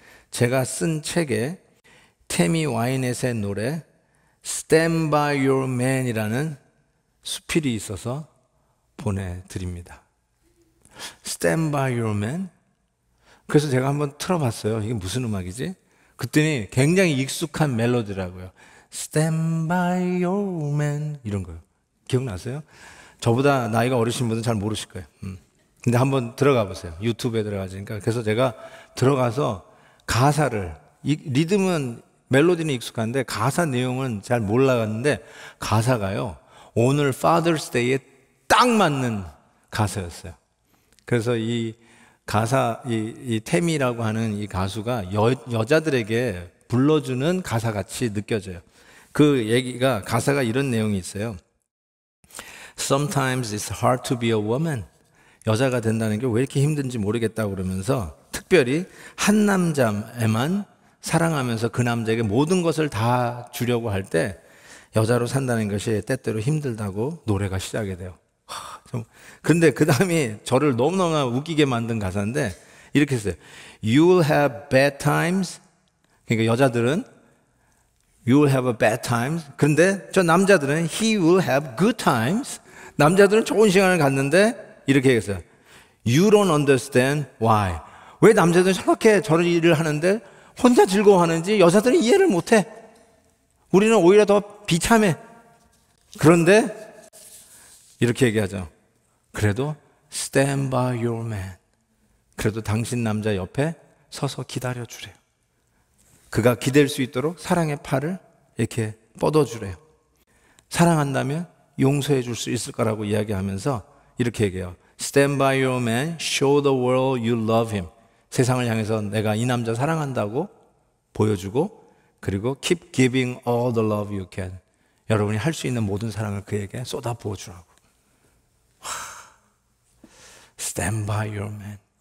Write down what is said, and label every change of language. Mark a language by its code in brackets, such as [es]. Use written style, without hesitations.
[ko] 제가 쓴 책에 테미 와이넷의 노래 [en] Stand by your man [ko] 이라는 수필이 있어서 보내드립니다. [en] Stand by your man. [ko] 그래서 제가 한번 틀어봤어요. 이게 무슨 음악이지? 그랬더니 굉장히 익숙한 멜로디라고요. [en] Stand by your man [ko] 이런 거요. 기억나세요? 저보다 나이가 어리신 분은 잘 모르실 거예요. 근데 한번 들어가 보세요. 유튜브에 들어가시니까. 그래서 제가 들어가서 가사를, 리듬은 멜로디는 익숙한데 가사 내용은 잘 몰라갔는데 가사가요, 오늘 Father's Day에 딱 맞는 가사였어요. 그래서 이 가사, 이 태미라고 하는 이 가수가 여자들에게 불러주는 가사같이 느껴져요. 그 얘기가, 가사가 이런 내용이 있어요. [en] Sometimes it's hard to be a woman. [ko] 여자가 된다는 게 왜 이렇게 힘든지 모르겠다고 그러면서 특별히 한 남자에만 사랑하면서 그 남자에게 모든 것을 다 주려고 할 때 여자로 산다는 것이 때때로 힘들다고 노래가 시작이 돼요. 근데 그 다음이 저를 너무너무 웃기게 만든 가사인데 이렇게 했어요. [en] You'll have bad times. [ko] 그러니까 여자들은 [en] You'll have a bad times. [ko] 그런데 저 남자들은 [en] He will have good times. [ko] 남자들은 좋은 시간을 갖는데 이렇게 얘기했어요. [en] You don't understand why. [ko] 왜 남자들은 저렇게 저런 일을 하는데 혼자 즐거워하는지 여자들은 이해를 못해. 우리는 오히려 더 비참해. 그런데 이렇게 얘기하죠. 그래도 [en] stand by your man. [ko] 그래도 당신 남자 옆에 서서 기다려주래요. 그가 기댈 수 있도록 사랑의 팔을 이렇게 뻗어주래요. 사랑한다면 용서해 줄 수 있을 거라고 이야기하면서 이렇게 얘기해요. [en] Stand by your man, show the world you love him. [ko] 세상을 향해서 내가 이 남자 사랑한다고 보여주고, 그리고 [en] keep giving all the love you can. [ko] 여러분이 할 수 있는 모든 사랑을 그에게 쏟아 부어주라고. [en] Stand by your man.